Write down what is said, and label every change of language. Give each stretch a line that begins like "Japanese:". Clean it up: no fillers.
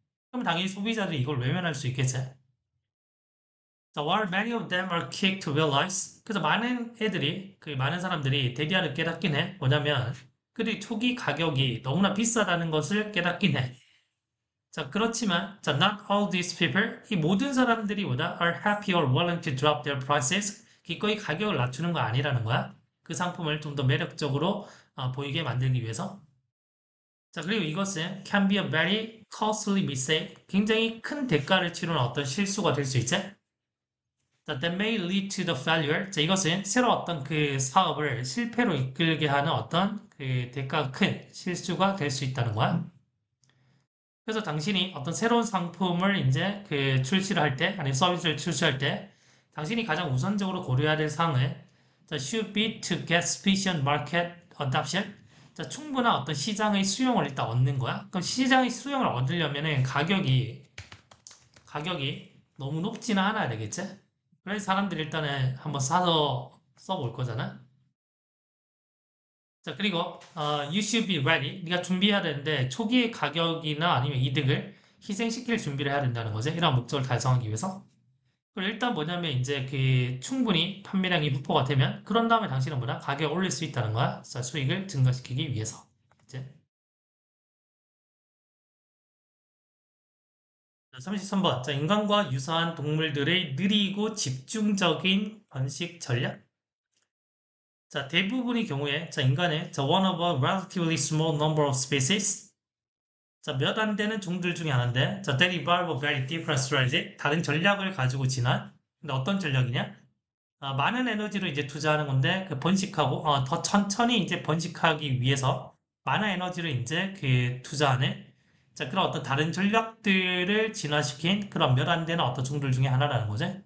Korean: 그럼 당연히 소비자들이 이걸 외면할 수 있겠지?
English: 자, while many of them are quick to realize,
Korean: 그래서 많은 사람들이 대디아를 깨닫긴 해. 뭐냐면, 그들이 초기 가격이 너무나 비싸다는 것을 깨닫긴 해. 자, 그렇지만, 자,
English: not all these people,
Korean: 이 모든 사람들이 뭐다?
English: are happy or willing to drop their prices.
Korean: 기꺼이 가격을 낮추는 거 아니라는 거야. 그 상품을 좀 더 매력적으로 보이게 만들기 위해서. 자, 그리고 이것은
English: can be a very costly mistake.
Korean: 굉장히 큰 대가를 치르는 어떤 실수가 될 수 있지.
English: 자, that may lead to the failure.
Korean: 자, 이것은 새로 어떤 그 사업을 실패로 이끌게 하는 어떤 그 대가가 큰 실수가 될 수 있다는 거야. 그래서 당신이 어떤 새로운 상품을 이제 그 출시를 할 때, 아니면 서비스를 출시할 때, 당신이 가장 우선적으로 고려해야 될 사항은 자,
English: should be to get sufficient market adoption.
Korean: 자, 충분한 어떤 시장의 수용을 일단 얻는 거야. 그럼 시장의 수용을 얻으려면은 가격이 너무 높지는 않아야 되겠지? 그래서 사람들이 일단은 한번 사서 써볼 거잖아. 자, 그리고
English: you should be ready.
Korean: 네가 준비해야 되는데 초기의 가격이나 아니면 이득을 희생시킬 준비를 해야 된다는 거지. 이런 목적을 달성하기 위해서. 그리고 일단 뭐냐면 이제 그 충분히 판매량이 분포가 되면 그런 다음에 당신은 뭐냐? 가격을 올릴 수 있다는 거야. 자, 수익을 증가시키기 위해서. 이제 33번. 자, 인간과 유사한 동물들의 느리고 집중적인 번식 전략. 자, 대부분의 경우에 자, 인간의 자,
English: one of a relatively small number of species.
Korean: 자, 몇 안 되는 종들 중에 하나인데 자,
English: that evolve a very different strategy.
Korean: 다른 전략을 가지고 진한. 근데 어떤 전략이냐? 많은 에너지를 이제 투자하는 건데 그 번식하고 더 천천히 이제 번식하기 위해서 많은 에너지를 이제 그 투자하는 자, 그런 어떤 다른 전략들을 진화시킨 그런 몇 안 되는 어떤 종들 중에 하나라는 거지.